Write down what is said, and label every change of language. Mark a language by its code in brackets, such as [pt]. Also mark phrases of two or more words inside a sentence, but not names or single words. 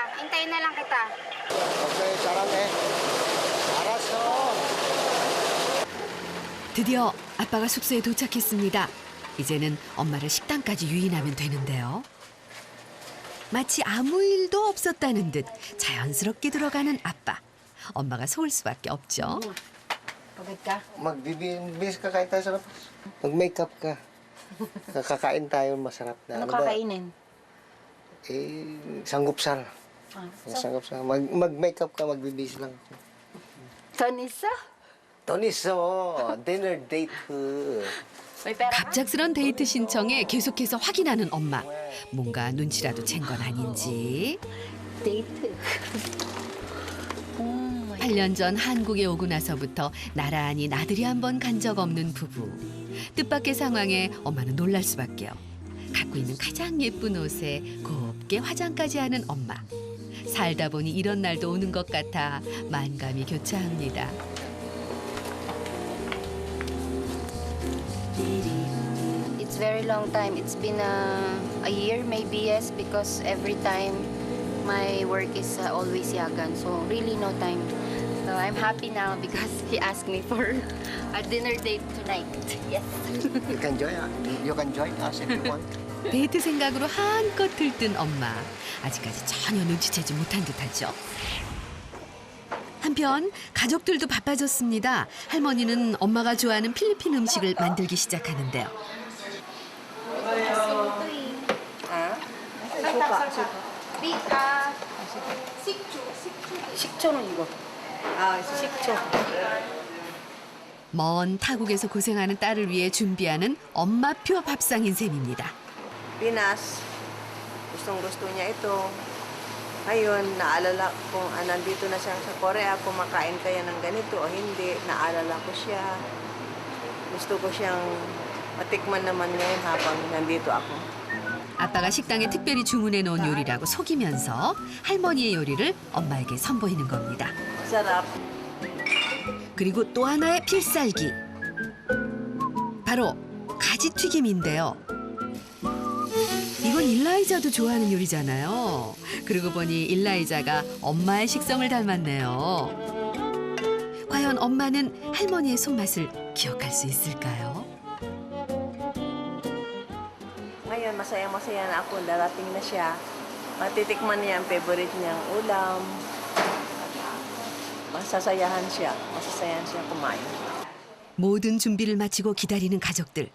[tl] Hintayin na lang kita. [ko] Okay, 사랑해. 알았어. 드디어 아빠가 숙소에 도착했습니다. 이제는 엄마를 식당까지 유인하면 되는데요. 마치 아무 일도 없었다는 듯 자연스럽게 들어가는 아빠. 엄마가 속을 수밖에 없죠. [tl] Pagod ka? Magbibis kakain tayo sa labas. Mag-makeup ka. Kakain tayo masarap na. Ano kakainin? Sanggupsal. Sanggupsal. Mag-makeup ka, magbibis lang ako. Tonisa? Toniso, [en] dinner date. [tl] May pera ka? [ko] 갑작스런 데이트 신청에 계속해서 확인하는 엄마. 뭔가 눈치라도 챈 건 아닌지. Date. 8년 전 한국에 오고 나서부터 나란히 나들이 한 번 간 적 없는 부부. 뜻밖의 상황에 엄마는 놀랄 수밖에요. 갖고 있는 가장 예쁜 옷에 곱게 화장까지 하는 엄마. 살다 보니 이런 날도 오는 것 같아 만감이 교차합니다. [en] It's very long time. It's been a year, maybe, yes, because every time my work is always yagan. So really no time. So I'm happy now because he asked me for a dinner date tonight. Yes. You can join us if you want. [ko] 데이트 생각으로 한껏 들뜬 엄마. 아직까지 전혀 눈치채지 못한 듯하죠. 한편 가족들도 바빠졌습니다. 할머니는 엄마가 좋아하는 필리핀 음식을 만들기 시작하는데요. 식초는 이거. 식초. 먼 타국에서 고생하는 딸을 위해 준비하는 엄마표 밥상인 셈입니다. [tl] Pinas, gustong-gusto niya ito. Ngayon, naalala ko, nandito na siya sa Korea, kumakain kaya ng ganito o hindi, naalala ko siya. Gusto ko siyang matikman naman ngayon habang nandito ako. [ko] 아빠가 식당에 특별히 주문해 놓은 요리라고 속이면서 할머니의 요리를 엄마에게 선보이는 겁니다. Sarap. 그리고 또 하나의 필살기. 바로 가지튀김인데요. 이건 일라이자도 좋아하는 요리잖아요. 그러고 보니 일라이자가 엄마의 식성을 닮았네요. 과연 엄마는 할머니의 손맛을 기억할 수 있을까요? [tl] Ngayon, masaya-masaya na ako. Darating na siya. Matitikman niya ang favorite niyang ulam. Masasayahan siya kumain. [ko] 모든 준비를 마치고 기다리는 가족들.